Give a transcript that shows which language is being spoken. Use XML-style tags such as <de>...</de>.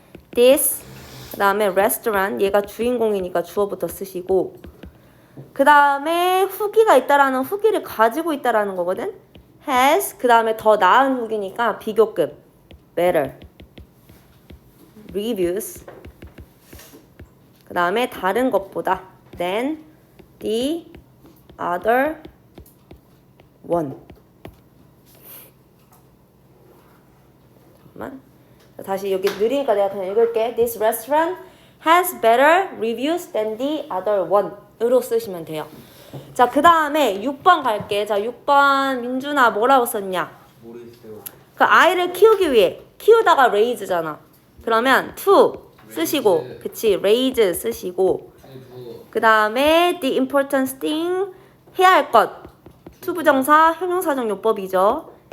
<ko>This 그 다음에 restaurant 얘가 주인공이니까 주어부터 쓰시고, 그 다음에 후기가 있다라는 후기를 가지고 있다라는 거거든. has 그 다음에 더 나은 후기니까 비교급 better.</ko> <en>reviews</en> <ko>그 다음에 다른 것보다</ko> <en>than the other one.</en> <ko>잠깐만. 다시 여기 느리니까 내가 그냥 읽을게.</ko> <en>This restaurant has better reviews than the other one</en> <ko>으로 쓰시면 돼요. 자, 그 다음에 6번 갈게. 자, 6번 민준아 뭐라고 썼냐? 모르겠어요. 그 아이를 키우기 위해 키우다가 raise잖아. 그러면 to 쓰시고, 그치, raise 쓰시고, 그 다음에</ko> <en>the important thing</en> <ko>해야 할 것, to 부정사 형용사적 용법이죠.</ko>